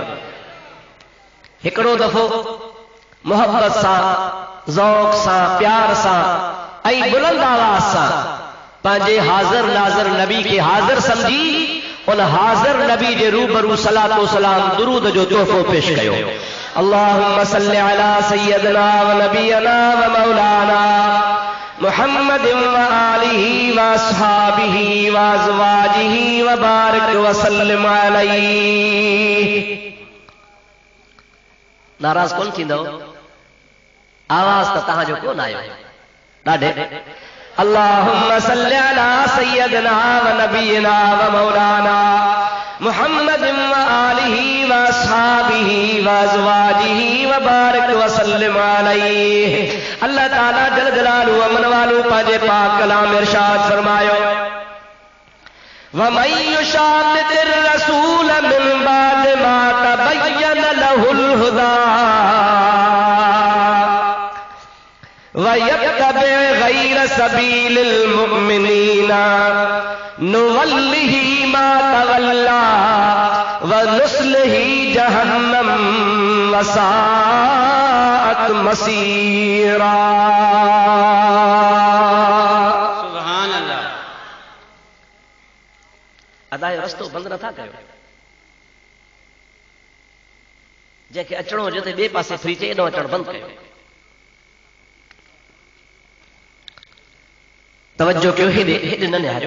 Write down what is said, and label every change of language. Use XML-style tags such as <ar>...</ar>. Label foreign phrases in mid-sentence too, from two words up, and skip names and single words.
<sd>हिकिड़ो दफ़ो मोहब्बत सां, ज़ौक़ सां, प्यार सां ऐं बुलंद आवाज़ सां पंहिंजे हाज़िर नाज़िर नबी खे हाज़िर समझी उन हाज़िर नबी जे रूबरू सलातो सलाम दुरूद जो तोहफ़ो पेश कयो।</sd> <ar>اللهم صل على سيدنا و نبينا و مولانا محمد و آله و أصحابه و أزواجه و بارك و سلم عليه.</ar> <sd>नाराज़ कोन थींदो? आवाज़ त तव्हांजो कोन आयो ॾाढे।</sd> <ar>اللهم صل على سيدنا و نبينا و مولانا محمد و آله و أصحابه و أزواجه و بارك و سلم عليه.</ar> <sd>अल्लाह ताला</sd> <ar>جل جلاله</ar> <sd>अमन वालो पंहिंजे पाक कलाम इरशाद फरमायो,</sd> <ar>ومن يشاقق الرسول من بعد ما تبين له الهدى ويتبع غير سبيل المؤمنين نوله ما تولى ونصله جهنم وساءت مصيرا. سبحان الله.</ar> <sd>अदा जो रस्तो बंदि नथा कयो, जंहिंखे अचणो हुजे त ॿिए पासे फ्री चए, एॾो अचणु बंदि कयो। तवज्जो कयो, हेॾे न निहारियो।</sd>